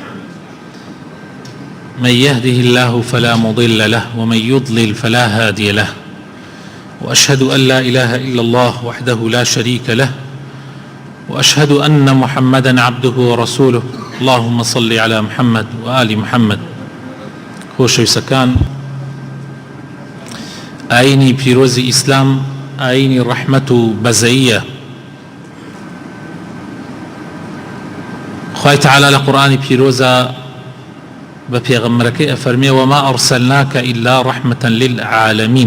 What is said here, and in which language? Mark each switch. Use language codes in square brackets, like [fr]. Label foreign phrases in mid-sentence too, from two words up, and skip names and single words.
[ar] من يهده الله فلا مضل له ومن يضلل فلا هادي له، وأشهد أن لا إله إلا الله وحده لا شريك له، وأشهد أن محمدا عبده ورسوله. اللهم صل على محمد وآل محمد. [ckb] خۆشەویستەکان، ئاینی پیرۆزی ئیسلام ئاینی ڕەحمەت و بەزەییە. خوای تەعالا لە قورئانی پیرۆزە بە پێغەمبەرەکەی ئەفەرمێ [ar] وما ئەرسەلناکە ئیلا ڕەحمەتەن للعالەمین.